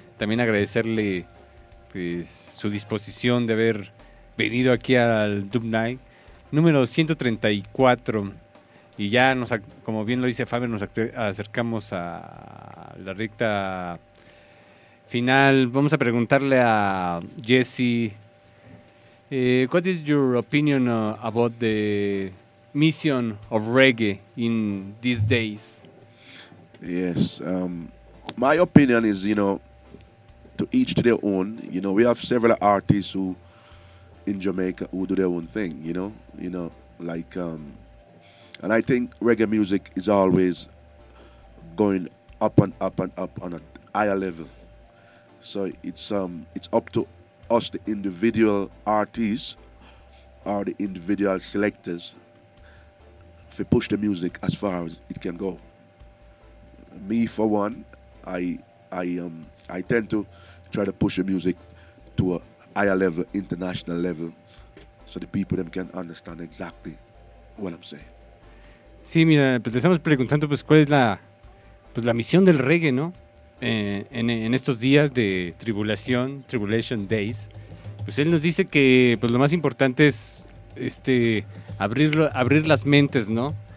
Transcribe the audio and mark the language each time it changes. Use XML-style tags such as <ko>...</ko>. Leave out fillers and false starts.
<es>También agradecerle, pues, su disposición de haber venido aquí al Dub Night. Número 134, y ya nos, como bien lo dice Faber, nos acercamos a la recta final. Vamos a preguntarle a Jesse,</es> <en>what is your opinion about the mission of reggae in these days? Yes, my opinion is, you know, to each to their own. You know, we have several artists who in Jamaica who do their own thing, you know, like, and I think reggae music is always going up and up and up on a higher level. So it's up to us, the individual artists or the individual selectors, to push the music as far as it can go. Me, for one, I tend to try to push the music to a higher level, international level, so the people them can understand exactly what I'm saying.</en> <es>Sí, mira, pues te estamos preguntando, pues, cuál es la misión del reggae, ¿no? En estos días de</es> <en>tribulation days,</en> <es>pues él nos dice que, pues, lo más importante es abrir las mentes, ¿no?</es>